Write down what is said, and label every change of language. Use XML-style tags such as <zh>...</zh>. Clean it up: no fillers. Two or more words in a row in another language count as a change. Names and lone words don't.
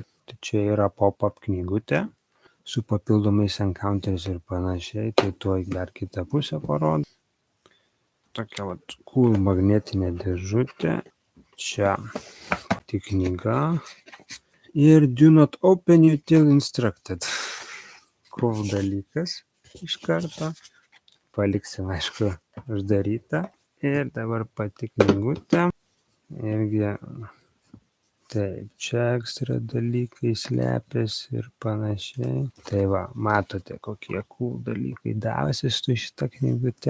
<lt>Tai čia yra pop-up knygutė su papildomais encounters ir panašiai, tai tuoj dar kitą pusę parodo. Tokia cool magnetinė dėžutė, čia pati knyga ir</lt> <en>do not open until instructed.</en> <lt>Cool dalykas iš karto, paliksim, aišku, uždarytą. Ir dabar pati knygutė, irgi taip, čia ekstra dalykai slepiasi ir panašiai. Tai va, matote, kokie cool dalykai davosi su šitą knygutę.</lt>